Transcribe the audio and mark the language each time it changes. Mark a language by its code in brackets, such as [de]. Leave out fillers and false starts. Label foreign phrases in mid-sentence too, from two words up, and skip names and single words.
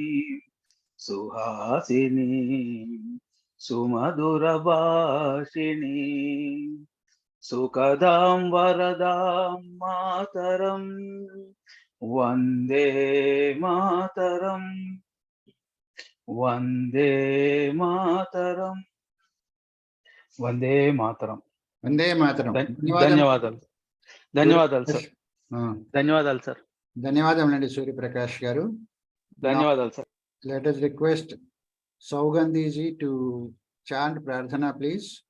[sa] सुहासिनी सुमधुरभाषिणी सुखदां वरदां मातरं वंदे मातरं, वंदे मातरं, वंदे मातरं. Vande Mataram. [te] ధన్యవాదాలు. ధన్యవాదాలు సార్. ధన్యవాదాలు సార్. ధన్యవాదములండి సూర్య ప్రకాష్ గారు. ధన్యవాదాలు సార్. [en] Let us request Saugandhi ji to chant Prarthana, please.